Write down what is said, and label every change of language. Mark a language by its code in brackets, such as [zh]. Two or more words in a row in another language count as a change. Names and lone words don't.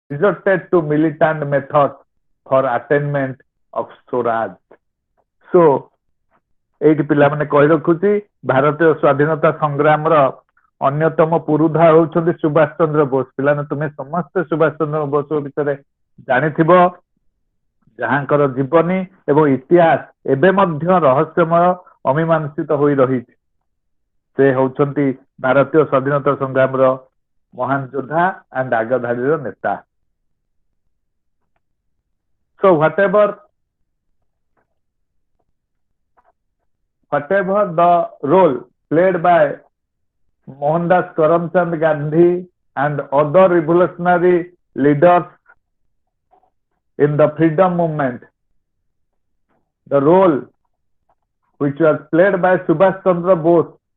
[en] resorted to militant methods for attainment of Swaraj. [or] So ଏଇଠି ପିଲାମାନେ କହି ରଖୁଛି ଭାରତୀୟ ସ୍ୱାଧୀନତା ସଂଗ୍ରାମର ଅନ୍ୟତମ ପୁରୁଧା ହେଉଛନ୍ତି ସୁଭାଷ ଚନ୍ଦ୍ର ବୋଷ। ପିଲାମାନେ ତୁମେ ସମସ୍ତେ ସୁଭାଷ ଚନ୍ଦ୍ର ବୋଷଙ୍କ ବିଷୟରେ ଜାଣିଥିବ, ଯାହାଙ୍କର ଜୀବନୀ ଏବଂ ଇତିହାସ ଏବେ ମଧ୍ୟ ରହସ୍ୟମୟ ଅମୀମାଂସିତ ହୋଇ ରହିଛି। ସେ ହେଉଛନ୍ତି ଭାରତୀୟ ସ୍ୱାଧୀନତା ସଂଗ୍ରାମର ମହାନ ଯୋଦ୍ଧା ଆଣ୍ଡ ଆଗଧାଡିର ନେତା। [en] So whatever the role played by Mohandas Karamchand Gandhi and other revolutionary leaders in the freedom movement, the role which was played by Subhash Chandra Bose